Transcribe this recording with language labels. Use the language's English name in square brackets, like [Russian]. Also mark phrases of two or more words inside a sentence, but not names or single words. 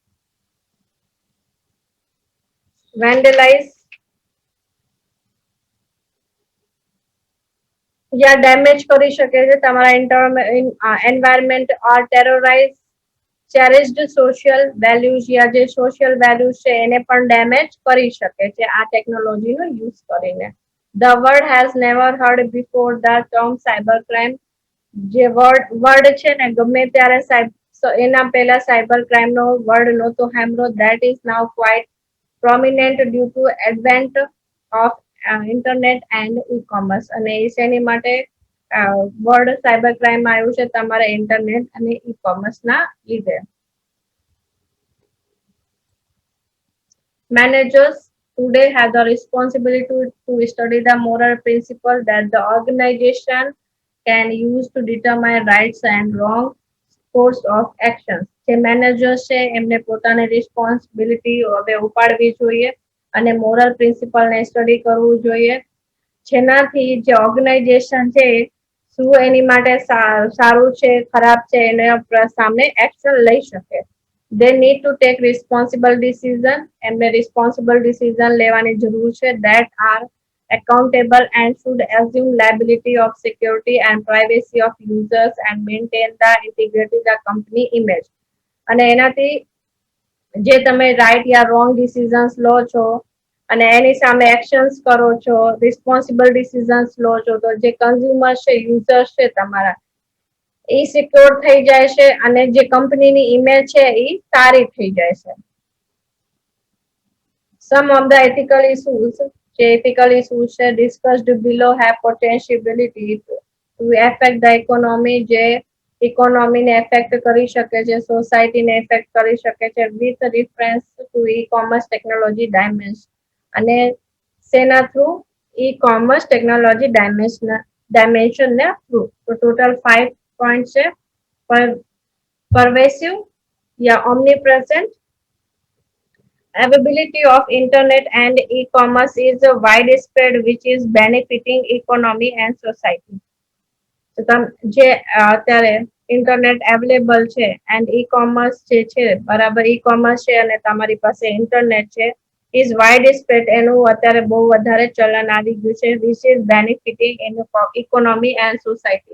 [Gujarati] વેન્ડલાઇઝ યા ડેમેજ કરી શકે છે તમારા એન્વાયરમેન્ટ, [English] or terrorise cherished social values, [Gujarati] યા જે [English] social values [Gujarati] છે એને પણ ડેમેજ કરી શકે છે આ ટેકનોલોજીનો યુઝ કરીને. [English] The world has never heard before the term cyber crime. [Gujarati] જે વર્ડ છે ને ગમે ત્યારે એના પહેલા [English] cyber crime [Gujarati] નો વર્ડ નહોતો સાંભળ્યો. [English] That is now quite prominent due to advent of internet and e-commerce. [Gujarati] અને એ શેની માટે [English] word cyber crime [Gujarati] આવ્યું છે? તમારા ઇન્ટરનેટ અને ઈ-કોમર્સ ના લીધે. [English] Managers today have the responsibility to study the moral principle that the organization can use to determine rights and wrong course of actions. [Gujarati] જે મેનેજર્સ છે એમને પોતાની રિસ્પોન્સિબિલિટી હવે ઉપાડવી જોઈએ અને [English] moral principleને [Gujarati] સ્ટડી કરવું જોઈએ, જેનાથી જે ઓર્ગેનાઇઝેશન છે શું એની માટે સારું છે ખરાબ છે એના સામે એક્શન લઈ શકે. [English] They need to take responsible decision. એમને responsible decision [Gujarati] લેવાની જરૂર છે [English] that are accountable and should assume liability of security and privacy of users and maintain the integrity of the company image. [Gujarati] અને એનાથી જે તમે રાઈટ યા રોંગ ડિસિઝન્સ લો છો અને એની સામે એક્શન્સ કરો છો, [English] responsible decisions [Gujarati] લો છો, તો જે કન્ઝ્યુમર છે, યુઝર્સ છે તમારા, એ સિક્યોર થઈ જાય છે અને જે કંપનીની ઇમેજ છે એ સારી થઈ જાય છે. [English] Some of the ethical issues, જે ethical issues છે discussed below have potentiality to affect the economy, [Gujarati] જે ઇકોનોમીને એફેક્ટ કરી શકે છે, સોસાયટીને એફેક્ટ કરી શકે છે, [English] with reference to e commerce technology dimension. [Gujarati] અને સેના થ્રુ [English] e commerce technology dimensionના [Gujarati] થ્રુ. તો ટોટલ 5 પોઈન્ટ છે. [English] pervasive या omnipresent. Availability of internet and e-commerce is widespread, which is benefiting economy and society. [Gujarati] તો જે અત્યારે [English] internet available [Gujarati] છે [English] and e commerce [Gujarati] જે છે, બરાબર [English] e commerce [Gujarati] છે અને તમારી પાસે ઇન્ટરનેટ છે, [English] is wide spread, [Gujarati] એનું અત્યારે બહુ વધારે ચલન આવી ગયું છે, [English] which is benefiting in economy and society.